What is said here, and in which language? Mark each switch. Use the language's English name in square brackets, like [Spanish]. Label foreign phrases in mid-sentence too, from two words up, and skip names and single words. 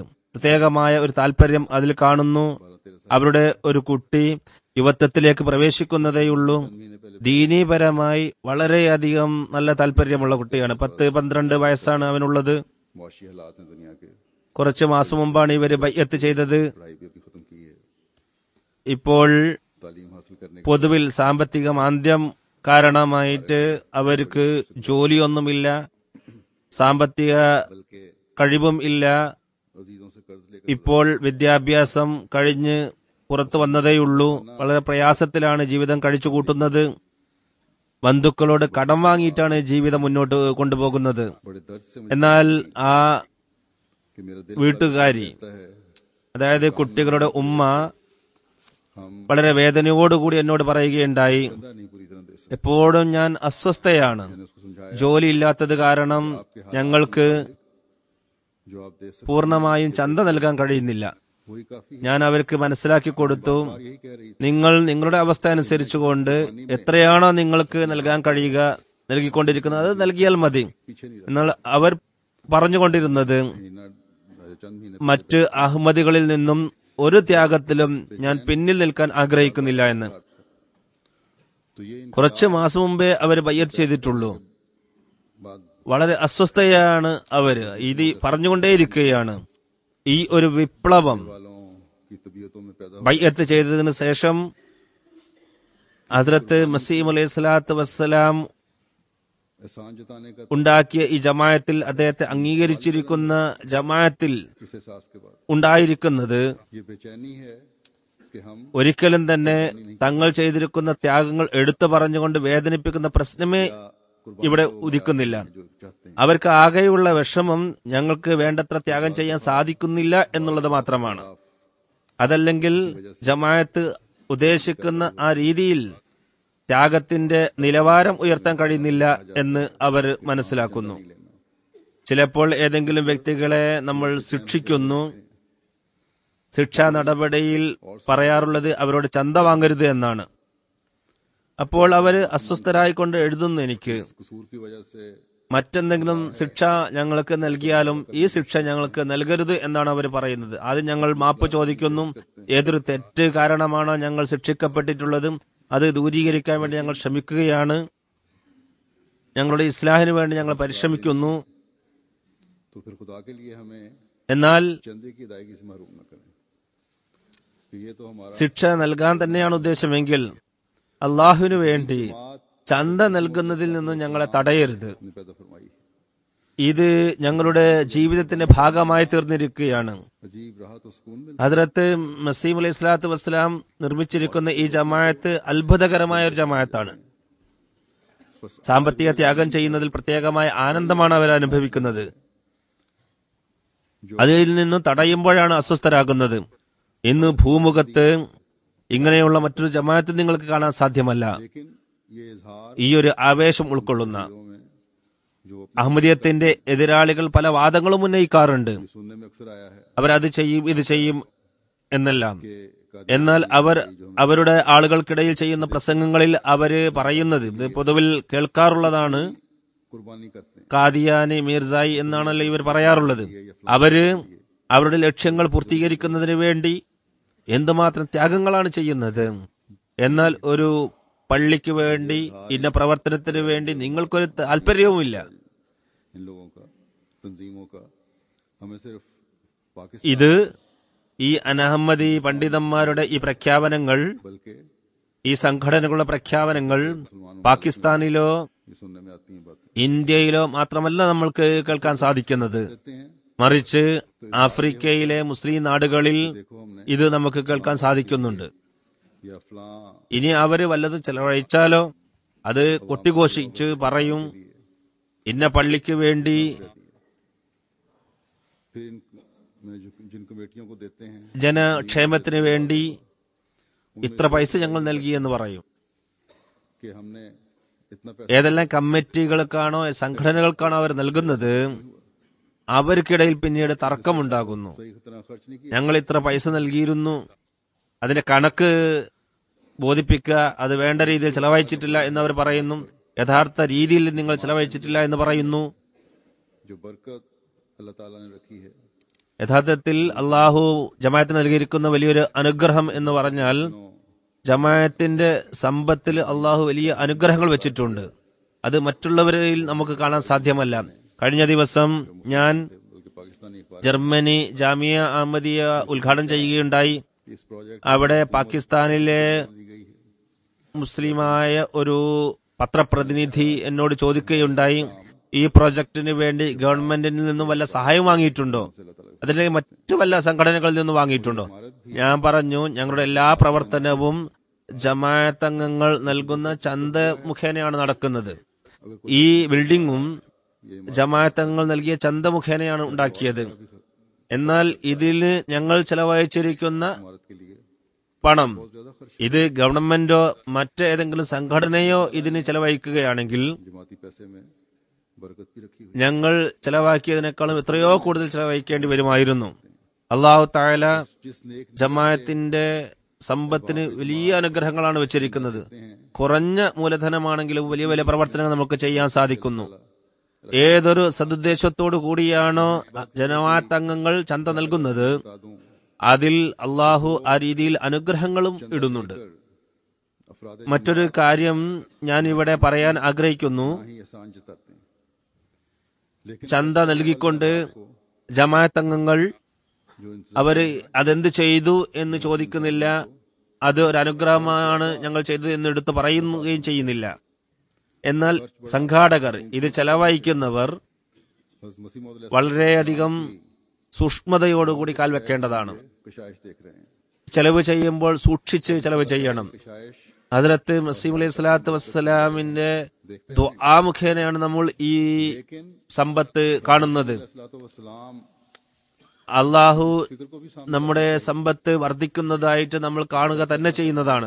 [Malayalam] പ്രത്യേകമായ ഒരു താല്പര്യം അതിൽ കാണുന്നു. അവരുടെ ഒരു കുട്ടി യുവത്വത്തിലേക്ക് പ്രവേശിക്കുന്നതേയുള്ളൂ. ദീനീപരമായി വളരെയധികം നല്ല താല്പര്യമുള്ള കുട്ടിയാണ്. 10-12 വയസ്സാണ് അവനുള്ളത്. കുറച്ച് മാസം മുമ്പാണ് ഇവർ ബൈഅത്ത് ചെയ്തത്. [Urdu] پڑھائی بھی ابھی ختم کی ہے, [Malayalam] ഇപ്പോൾ [Urdu] تعلیم حاصل کرنے کے [Malayalam] പൊതുവിൽ സാമ്പത്തിക മാന്ദ്യം കാരണമായിട്ട് അവർക്ക് ജോലിയൊന്നുമില്ല, സാമ്പത്തിക [Urdu] बल्कि [Malayalam] കഴിവും ഇല്ല. [Urdu] عزیزوں سے قرض لے کر [Malayalam] ഇപ്പോൾ വിദ്യാഭ്യാസം കഴിഞ്ഞ് പുറത്തു വന്നതേയുള്ളൂ. വളരെ പ്രയാസത്തിലാണ് ജീവിതം കഴിച്ചു കൂട്ടുന്നത്. ബന്ധുക്കളോട് കടം വാങ്ങിയിട്ടാണ് ജീവിതം മുന്നോട്ട് കൊണ്ടുപോകുന്നത്. [Urdu] بڑے درد سے مجھے [Malayalam] എന്നാൽ ആ [Urdu] کہ میرا دل [Malayalam] വീട്ടുകാരി, [Urdu] کہتا ہے [Malayalam] അതായത് കുട്ടികളുടെ ഉമ്മ, [Urdu] हम [Malayalam] വളരെ വേദനയോടുകൂടി എന്നോട് പറയുകയുണ്ടായി, [Urdu] بندہ نہیں پوری طرح دے سکتے. [Malayalam] എപ്പോഴും ഞാൻ അസ്വസ്ഥയാണ്. [Urdu] میں نے اس کو سمجھایا [Malayalam] ജോലിയില്ലാത്തത് കാരണം ഞങ്ങൾക്ക് [Urdu] جو آپ دے سکتے [Malayalam] പൂർണ്ണമായും ചന്ത നൽകാൻ കഴിയുന്നില്ല. [Urdu] وہی کافی ہے. [Malayalam] ഞാൻ അവർക്ക് മനസ്സിലാക്കി കൊടുത്തു, [Urdu] اور یہی کہہ رہی تھی [Malayalam] നിങ്ങൾ നിങ്ങളുടെ അവസ്ഥ അനുസരിച്ചുകൊണ്ട് എത്രയാണോ നിങ്ങൾക്ക് നൽകാൻ കഴിയുക, നൽകിക്കൊണ്ടിരിക്കുന്നത് അത് നൽകിയാൽ മതി. [Urdu] پیچھے نہیں [Malayalam] എന്നാൽ അവർ പറഞ്ഞുകൊണ്ടിരുന്നത്, [Urdu] مہینہ چند مہینے [Malayalam] മറ്റ് അഹമ്മദികളിൽ നിന്നും ഒരു ത്യാഗത്തിലും ഞാൻ പിന്നിൽ നിൽക്കാൻ ആഗ്രഹിക്കുന്നില്ല എന്ന്. [Urdu] تو یہ [Malayalam] കുറച്ച് മാസം മുമ്പേ അവർ ബയ്യത്ത് ചെയ്തിട്ടുള്ളൂ. [Urdu] बाद [Malayalam] വളരെ അസ്വസ്ഥയാണ് അവര്. ഇത് പറഞ്ഞുകൊണ്ടേയിരിക്കുകയാണ്. ഈ ഒരു വിപ്ലവം [Urdu] والوں کی طبیعتوں میں پیدا [Malayalam] ബയ്യത്ത് ചെയ്തതിനു ശേഷം ഹസ്രത്ത് മസീം [Arabic] عليه الصلاة والسلام [Urdu] احسان جتانے کا [Malayalam] ഉണ്ടാക്കിയ ഈ ജമാഅത്തിൽ, അദ്ദേഹത്തെ അംഗീകരിച്ചിരിക്കുന്ന ജമാഅത്തിൽ [Urdu] اس احساس کے بعد [Malayalam] ഉണ്ടായിരിക്കുന്നത് [Urdu] یہ بے چینی ہے کہ ہم [Malayalam] ഒരിക്കലും തന്നെ തങ്ങൾ ചെയ്തിരിക്കുന്ന ത്യാഗങ്ങൾ എടുത്തു പറഞ്ഞുകൊണ്ട് വേദനിപ്പിക്കുന്ന പ്രശ്നമേ ഇവിടെ ഉദിക്കുന്നില്ല. [Urdu] جو چاہتے ہیں [Malayalam] അവർക്ക് ആകെയുള്ള വിഷമം ഞങ്ങൾക്ക് വേണ്ടത്ര ത്യാഗം ചെയ്യാൻ സാധിക്കുന്നില്ല എന്നുള്ളത് മാത്രമാണ്. അതല്ലെങ്കിൽ ജമാഅത്ത് ഉദ്ദേശിക്കുന്ന ആ രീതിയിൽ ത്യാഗത്തിന്റെ നിലവാരം ഉയർത്താൻ കഴിയുന്നില്ല എന്ന് അവർ മനസ്സിലാക്കുന്നു. ചിലപ്പോൾ ഏതെങ്കിലും വ്യക്തികളെ നമ്മൾ ശിക്ഷിക്കുന്നു. ശിക്ഷാ നടപടിയിൽ പറയാറുള്ളത് അവരോട് ചന്ത വാങ്ങരുത് എന്നാണ്. അപ്പോൾ അവര് അസ്വസ്ഥരായിക്കൊണ്ട് എഴുതുന്നു, എനിക്ക് [Urdu] اس قصور کی وجہ سے [Malayalam] മറ്റെന്തെങ്കിലും ശിക്ഷ ഞങ്ങൾക്ക് നൽകിയാലും ഈ ശിക്ഷ ഞങ്ങൾക്ക് നൽകരുത് എന്നാണ് അവർ പറയുന്നത്. ആദ്യം ഞങ്ങൾ മാപ്പ് ചോദിക്കുന്നു. ഏതൊരു തെറ്റ് കാരണമാണോ ഞങ്ങൾ ശിക്ഷിക്കപ്പെട്ടിട്ടുള്ളത് അത് ദൂരീകരിക്കാൻ വേണ്ടി ഞങ്ങൾ ശ്രമിക്കുകയാണ്. ഞങ്ങളുടെ ഇസ്ലാഹിന് വേണ്ടി ഞങ്ങൾ പരിശ്രമിക്കുന്നു. [Urdu] تو پھر خدا کے لیے ہمیں [Malayalam] എന്നാൽ [Urdu] چندے کی ادائیگی سے محروم نہ کریں کہ یہ تو ہمارا [Malayalam] ശിക്ഷ നൽകാൻ തന്നെയാണ് ഉദ്ദേശമെങ്കിൽ അള്ളാഹുവിനു വേണ്ടി ചന്ത നൽകുന്നതിൽ നിന്ന് ഞങ്ങളെ തടയരുത്. [Urdu] نے پیدا فرمائی ہے. [Malayalam] ഇത് ഞങ്ങളുടെ ജീവിതത്തിന്റെ ഭാഗമായി തീർന്നിരിക്കുകയാണ്. [Urdu] عجیب راحت اور سکون ملتا [Malayalam] ഹദ്രത്ത് മസീം [Arabic] عليه الصلاة والسلام [Malayalam] നിർമ്മിച്ചിരിക്കുന്ന ഈ ജമാഅത്ത് അത്ഭുതകരമായ ഒരു ജമാഅത്താണ്. സാമ്പത്തിക ത്യാഗം ചെയ്യുന്നതിൽ പ്രത്യേകമായ ആനന്ദമാണ് അവർ അനുഭവിക്കുന്നത്. അതിൽ നിന്ന് തടയുമ്പോഴാണ് അസ്വസ്ഥരാകുന്നത്. ഇന്ന് ഭൂമുഖത്ത് ഇങ്ങനെയുള്ള മറ്റൊരു ജമാഅത്ത് നിങ്ങൾക്ക് കാണാൻ സാധ്യമല്ല. [Urdu] لیکن یہ اظہار [Malayalam] ഈ ഒരു ആവേശം ഉൾക്കൊള്ളുന്ന [Urdu] میں جو [Malayalam] അഹമ്മദിയത്തിന്റെ എതിരാളികൾ പല വാദങ്ങളും ഉന്നയിക്കാറുണ്ട്. [Urdu] سننے میں اکثر آیا ہے [Malayalam] അവരത് ചെയ്യും ഇത് ചെയ്യും എന്നെല്ലാം. [Urdu] कि [Malayalam] എന്നാൽ അവർ അവരുടെ ആളുകൾക്കിടയിൽ ചെയ്യുന്ന പ്രസംഗങ്ങളിൽ അവര് പറയുന്നത്, ഇത് പൊതുവിൽ കേൾക്കാറുള്ളതാണ്, [Urdu] قربانی کرتے ہیں [Malayalam] കാദിയാനി മീർസായി എന്നാണല്ലോ ഇവർ പറയാറുള്ളത്. അവര് അവരുടെ ലക്ഷ്യങ്ങൾ പൂർത്തീകരിക്കുന്നതിന് വേണ്ടി എന്തുമാത്രം ത്യാഗങ്ങളാണ് ചെയ്യുന്നത്. എന്നാൽ ഒരു പള്ളിക്ക് വേണ്ടി, ഇന്ന പ്രവർത്തനത്തിന് വേണ്ടി നിങ്ങൾക്കൊരു താല്പര്യവുമില്ല. [Urdu] ان لوگوں کا، تنظیموں کا، ہمیں صرف پاکستان [Malayalam] ഇത് ഈ അനഹമ്മദി പണ്ഡിതന്മാരുടെ ഈ പ്രഖ്യാപനങ്ങൾ, [Urdu] बल्कि [Malayalam] ഈ സംഘടനകളുടെ പ്രഖ്യാപനങ്ങൾ പാകിസ്ഥാനിലോ [Urdu] یہ سننے میں آتی ہیں باتیں [Malayalam] ഇന്ത്യയിലോ മാത്രമല്ല നമ്മൾക്ക് കേൾക്കാൻ സാധിക്കുന്നത്. [Urdu] کہتے ہیں [Malayalam] മറിച്ച് ആഫ്രിക്കയിലെ മുസ്ലിം നാടുകളിൽ [Urdu] دیکھو ہم نے [Malayalam] ഇത് നമുക്ക് കേൾക്കാൻ സാധിക്കുന്നുണ്ട്. [Urdu] یا فلاں [Malayalam] ഇനി അവര് വല്ലതും ചെലവഴിച്ചാലോ അത് കൊട്ടിഘോഷിച്ച് പറയും, ഇന്ന പള്ളിക്ക് വേണ്ടി, [Urdu] پھر جن کمیٹیوں کو دیتے ہیں [Malayalam] ജനക്ഷേമത്തിന് വേണ്ടി ഇത്ര പൈസ ഞങ്ങൾ നൽകി എന്ന് പറയും. [Urdu] کہ ہم نے اتنا پیسہ [Malayalam] ഏതെല്ലാം കമ്മിറ്റികൾക്കാണോ സംഘടനകൾക്കാണോ അവർ നൽകുന്നത്, അവർക്കിടയിൽ പിന്നീട് തർക്കമുണ്ടാകുന്നു. [Urdu] صحیح طرح خرچ نہیں کیا [Malayalam] ഞങ്ങൾ ഇത്ര പൈസ നൽകിയിരുന്നു, അതിന്റെ കണക്ക് ബോധിപ്പിക്കുക, അത് വേണ്ട രീതിയിൽ ചെലവഴിച്ചിട്ടില്ല എന്നവർ പറയുന്നു. യഥാർത്ഥ രീതിയിൽ നിങ്ങൾ ചെലവഴിച്ചിട്ടില്ല എന്ന് പറയുന്നു. [Urdu] جو برکت اللہ تعالیٰ نے رکھی ہے [Malayalam] യഥാർത്ഥത്തിൽ അള്ളാഹു ജമാഅത്തിന് നൽകിയിരിക്കുന്ന വലിയൊരു അനുഗ്രഹം എന്ന് പറഞ്ഞാൽ, ജമാഅത്തിന്റെ സമ്പത്തിൽ അള്ളാഹു വലിയ അനുഗ്രഹങ്ങൾ വെച്ചിട്ടുണ്ട്. അത് മറ്റുള്ളവരിൽ നമുക്ക് കാണാൻ സാധ്യമല്ല. കഴിഞ്ഞ ദിവസം ഞാൻ [Urdu] پاکستانی اخبار [Malayalam] ജർമ്മനി ജാമിയ അഹമ്മദിയ ഉദ്ഘാടനം ചെയ്യുകയുണ്ടായി. [Urdu] اس پروجیکٹ [Malayalam] അവിടെ പാകിസ്ഥാനിലെ [Urdu] دی گئی ہے. [Malayalam] മുസ്ലിമായ ഒരു പത്രപ്രതിനിധി എന്നോട് ചോദിക്കുകയുണ്ടായി, ഈ പ്രോജക്റ്റിന് വേണ്ടി ഗവൺമെന്റിൽ നിന്നും വല്ല സഹായം വാങ്ങിയിട്ടുണ്ടോ, അതിലേക്ക് മറ്റു വല്ല സംഘടനകളിൽ നിന്നും വാങ്ങിയിട്ടുണ്ടോ? ഞാൻ പറഞ്ഞു, ഞങ്ങളുടെ എല്ലാ പ്രവർത്തനവും ജമാഅത്ത് അംഗങ്ങൾ നൽകുന്ന ചന്ത മുഖേനയാണ് നടക്കുന്നത്. ഈ ബിൽഡിംഗും ജമാഅത്ത് അംഗങ്ങൾ നൽകിയ ചന്ത മുഖേനയാണ് ഉണ്ടാക്കിയത്. എന്നാൽ ഇതിൽ ഞങ്ങൾ ചെലവഴിച്ചിരിക്കുന്ന [Urdu] عمارت کے لیے [Malayalam] പണം [Urdu] بہت زیادہ خرچ [Malayalam] ഇത് ഗവൺമെന്റോ മറ്റേതെങ്കിലും സംഘടനയോ ഇതിന് ചെലവഴിക്കുകയാണെങ്കിൽ [Urdu] جماعتی پیسے میں برکت بھی رکھی ہوئی [Malayalam] ഞങ്ങൾ ചെലവാക്കിയതിനേക്കാളും എത്രയോ കൂടുതൽ ചെലവഴിക്കേണ്ടി വരുമായിരുന്നു. [Arabic] الله تعالى [Urdu] جس نیک [Malayalam] ജമാഅത്തിന്റെ സമ്പത്തിന് വലിയ അനുഗ്രഹങ്ങളാണ് വെച്ചിരിക്കുന്നത്. കുറഞ്ഞ മൂലധനമാണെങ്കിലും വലിയ വലിയ പ്രവർത്തനങ്ങൾ നമുക്ക് ചെയ്യാൻ സാധിക്കുന്നു. ഏതൊരു സദുദ്ദേശത്തോടു കൂടിയാണോ ജമാഅത്ത് അംഗങ്ങൾ ചന്ത നൽകുന്നത്, [Urdu] तादों [Malayalam] അതിൽ അള്ളാഹു ആ രീതിയിൽ അനുഗ്രഹങ്ങളും ഇടുന്നുണ്ട്. [Urdu] अफराद [Malayalam] മറ്റൊരു കാര്യം ഞാൻ ഇവിടെ പറയാൻ ആഗ്രഹിക്കുന്നു. [Urdu] ہی احسان جتاتے ہیں، لیکن [Malayalam] ചന്ത നൽകിക്കൊണ്ട് ജമാഅത്ത് അംഗങ്ങൾ [Urdu] جو ان سے [Malayalam] അവര് അതെന്ത് ചെയ്തു എന്ന് ചോദിക്കുന്നില്ല. അത് ഒരു അനുഗ്രഹമാണ് ഞങ്ങൾ ചെയ്തത് എന്ന് എടുത്ത് പറയുകയും ചെയ്യുന്നില്ല. എന്നാൽ സംഘാടകർ, ഇത് ചെലവഴിക്കുന്നവർ [Urdu] حضرت مسیح موعود [Malayalam] വളരെയധികം സൂക്ഷ്മതയോടുകൂടി കാൽ വെക്കേണ്ടതാണ്. [Urdu] کشائش دیکھ رہے ہیں. [Malayalam] ചെലവ് ചെയ്യുമ്പോൾ സൂക്ഷിച്ച് ചെലവ് ചെയ്യണം. [Urdu] कशाइश [Malayalam] ഹദ്റത്ത് മസീഹ് [Arabic] عليه الصلاة والسلام [Malayalam] ദുആ മുഖേനയാണ് നമ്മൾ ഈ [Urdu] लेकिन [Malayalam] സമ്പത്ത് കാണുന്നത്. [Urdu] सलाम [Malayalam] അള്ളാഹു [Urdu] فکر کو بھی سامنے [Malayalam] നമ്മുടെ സമ്പത്ത് വർദ്ധിക്കുന്നതായിട്ട് നമ്മൾ കാണുക തന്നെ ചെയ്യുന്നതാണ്.